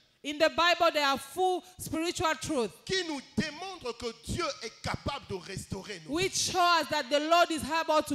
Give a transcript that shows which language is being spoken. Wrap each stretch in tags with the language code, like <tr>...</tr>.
<en>In the Bible, there are full spiritual truth</en> <fr>qui nous démontrent que Dieu est capable de restaurer nous.</fr> <en>which show us that the Lord is able to</en>